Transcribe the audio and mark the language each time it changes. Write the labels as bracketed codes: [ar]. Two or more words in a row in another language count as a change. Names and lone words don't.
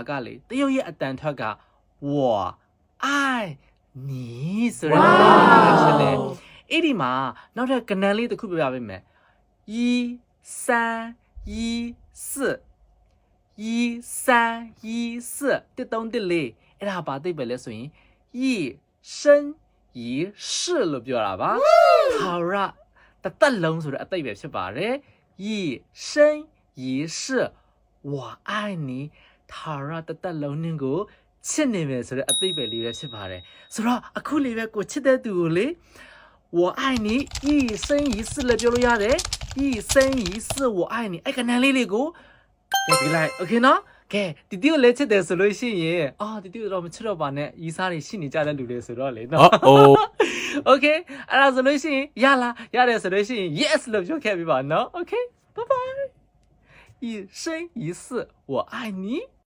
[my] ကလေတရုတ်ရဲ့အတန်ထွက်က [zh] 我爱你 [my] ဆိုတာဖြစ်တယ်အဲ့ဒီမှာနောက်ထပ်ကနန်းလေးတစ်ခုပြပြပေးမယ်1 3 1 4 1 3 1 4တစ်သုံးတစ်လေးအဲ့ဒါဘာသိပဲလဲဆို ရင် [zh] 一生一世 [my] လို့ပြောတာပါထာဝရတစ်သက်လုံးဆိုတဲ့အသိပဲဖြစ်ပါတယ် [zh] 一生一世我爱你 [my] ထာဝရတစ်သက် လုံးနင်းကိုချစ်နေမယ်ဆိုတဲ့အသိပဲလေးပဲဖြစ်ပါတယ်ဆိုတော့အခုလေးပဲကိုချစ်တဲ့သူကိုလေ [zh] 我爱你一生一世了 [my] ပြောလို့ရတယ် [zh] 一生一世我爱你 [my] အဲ့ကနန်းလေးလေးကိုပြပြလိုက်โอเคနော်ကဲတီတီကိုလည်းချစ်တယ်ဆိုလို့ရှိရင်တီတီတော့မချစ်တော့ပါနဲ့ရီးစားတွေရှိနေကြတဲ့လူတွေဆိုတော့လေနော်โอเคအဲ့ဒါဆိုလို့ရှိရင်ရလားရတယ်ဆိုလို့ရှိရင် yes လို့ပြောခဲ့ပြပါနော်โอเค [en] bye bye [zh] 一生一世我爱你